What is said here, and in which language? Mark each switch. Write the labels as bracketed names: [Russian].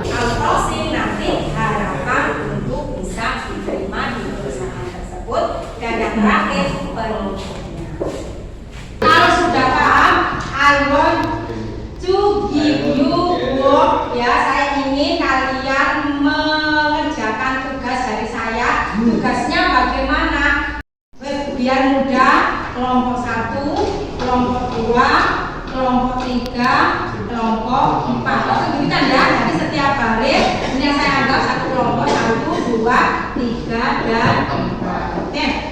[Indonesian] Kalau closing nanti harapan untuk bisa diterima di perusahaan tersebut, dan yang terakhir penutupnya. Kalau sudah paham, [English] I want to give you work, [Indonesian] ya. Saya ingin kalian mengerjakan tugas dari saya. Tugasnya bagaimana? Biar mudah. Kelompok 1, kelompok 2, kelompok 3, kelompok 4. Itu kan ya. Jadi setiap baris ini yang saya anggap satu kelompok 1, 2, 3, dan 4. Oke.